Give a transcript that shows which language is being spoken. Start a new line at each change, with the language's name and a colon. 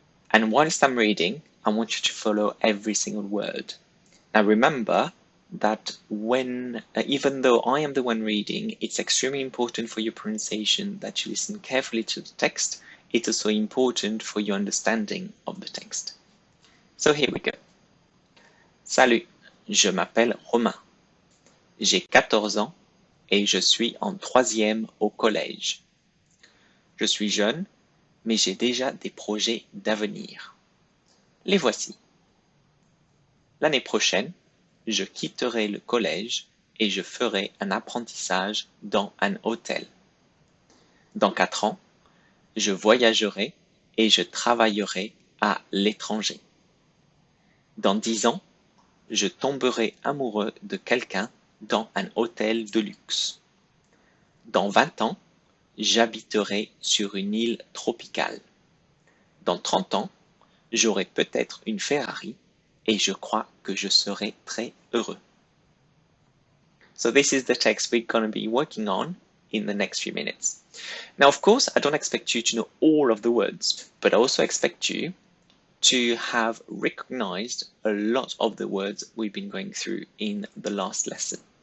English: And whilst I'm reading, I want you to follow every single word. Now remember that even though I am the one reading, it's extremely important for your pronunciation that you listen carefully to the text. It's also important for your understanding of the text. So here we go.
French: Salut, je m'appelle Romain. J'ai 14 ans et je suis en 3e au collège. Je suis jeune, mais j'ai déjà des projets d'avenir. Les voici. L'année prochaine, je quitterai le collège et je ferai un apprentissage dans un hôtel. Dans 4 ans, je voyagerai et je travaillerai à l'étranger. Dans 10 ans, je tomberai amoureux de quelqu'un dans un hôtel de luxe. Dans 20 ans, j'habiterai sur une île tropicale. Dans 30 ans, j'aurai peut-être une Ferrari et je crois que je serai très heureux.
English: So this is the text we're going to be working on in the next few minutes. Now, of course, I don't expect you to know all of the words, but I also expect you to have recognized a lot of the words we've been going through in the last lesson.